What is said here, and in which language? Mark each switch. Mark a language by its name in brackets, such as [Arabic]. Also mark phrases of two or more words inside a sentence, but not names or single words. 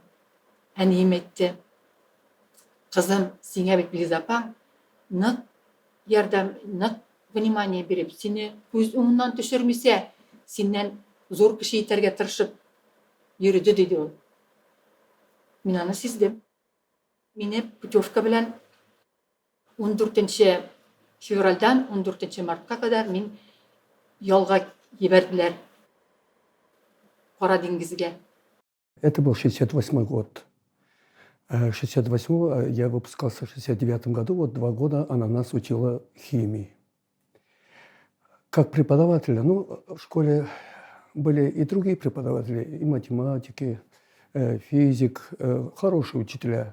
[Tatar] Әнием әйтте, кызым, сиңа бит Лизапаң нык ярдәм, нык внимание биреп, сине күз уңыннан төшермисә, синнән зур кеше итәргә тырышып йөрүде диде ул. Мин аны сиздем. Мине путевка белән 14 февральдан 14 мартка кадәр мин ялга ебәрделәр Кара диңгезгә. [Russian] Это был 68 год. 68-го я выпускался в 69 году. Вот 2 года она нас учила химии. Как преподавателя, ну, в школе были и другие преподаватели, и математики, физик, хорошие учителя.